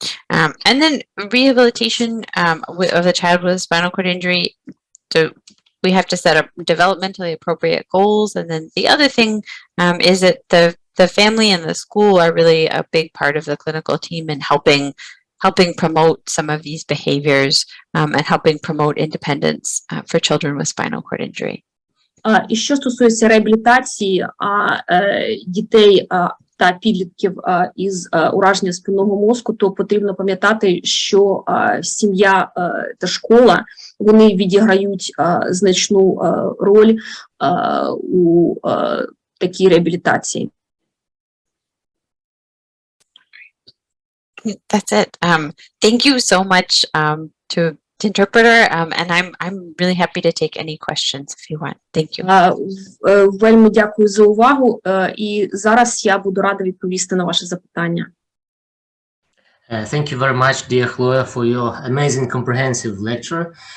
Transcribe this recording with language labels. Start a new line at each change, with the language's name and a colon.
English: And then rehabilitation of the child with a spinal cord injury, so we have to set up developmentally appropriate goals. And then the other thing is that the family and the school are really a big part of the clinical team in helping promote some of these behaviors and helping promote independence for children with spinal cord injury.
Ukrainian: І що стосується реабілітації дітей та підлітків із ураженням спинного мозку, то потрібно пам'ятати, що сім'я та школа, вони відіграють значну роль у такій реабілітації.
English: That's it. Thank you so much to the interpreter, and I'm really happy to take any questions if you want. Thank you.
Ukrainian: Вельми дякую за увагу, і зараз я буду рада відповісти на ваші запитання.
English: Thank you very much, dear Chloe, for your amazing comprehensive lecture.